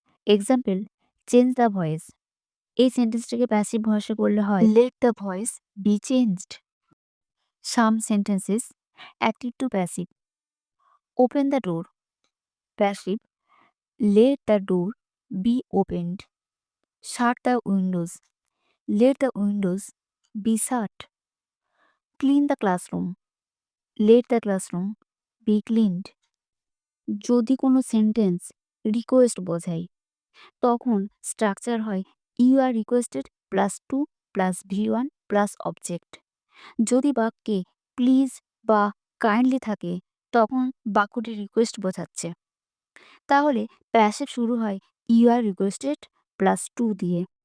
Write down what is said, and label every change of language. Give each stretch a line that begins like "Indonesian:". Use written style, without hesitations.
English: Example, change the voice.
Bangla: এই সেন্টেন্সটাকে passive ভয়েসে করলে হয়
English: Let the voice be changed. Some sentences active to passive. Open the door, passive, let the door be opened. Shut the windows, let the windows be shut. Clean the classroom, let the classroom be cleaned.
Bangla: যদি কোনো sentence request বোঝায় তখন structure হয়
English: you are requested
Bangla: plus two plus V1 plus object. যদি বাক্যে please বা kindly থাকে তখন বাক্যটি রিকোয়েস্ট বোঝাচ্ছে, তাহলে প্যাসিভ শুরু হয়
English: you are requested plus to
Bangla: দিয়ে।